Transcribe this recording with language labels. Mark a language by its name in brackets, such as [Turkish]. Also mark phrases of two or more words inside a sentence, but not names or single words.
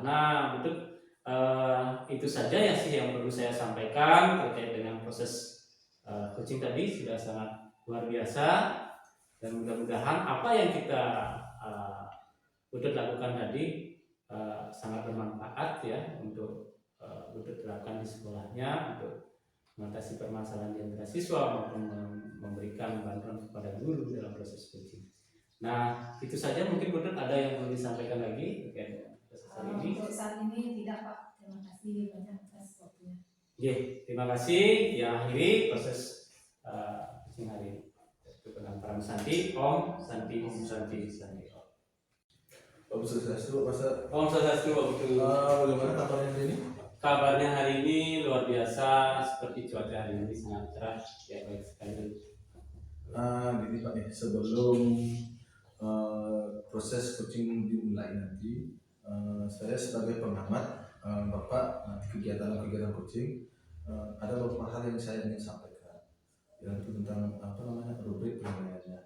[Indonesian] Nah, untuk itu saja ya sih yang perlu saya sampaikan terkait dengan proses coaching tadi, sudah sangat luar biasa dan mudah-mudahan apa yang kita udah lakukan tadi sangat bermanfaat ya untuk terapkan di sekolahnya untuk mengatasi permasalahan di antara siswa maupun memberikan bantuan kepada guru dalam proses coaching. Nah, itu saja, mungkin Budut ada yang perlu disampaikan lagi terkait dengan proses hari ini. Untuk saat ini tidak Pak, terima kasih banyak atas waktunya. Terima kasih. Yang akhiri proses coaching hari ini. Dengan Pak Santi, [Sanskrit] Om Santi. Om Swastiastu, [Indonesian] Pak Ustaz. [Sanskrit] Om Swastiastu, [Indonesian] betul. Bagaimana kabarnya hari ini? Kabarnya hari ini luar biasa, seperti cuaca hari ini sangat cerah, ya baik sekali. Gini Pak nih, sebelum proses coaching dimulai nanti, saya sebagai pengamat Bapak nanti kegiatan coaching, ada beberapa hal yang saya ingin sampaikan, yaitu tentang rubrik penilaiannya.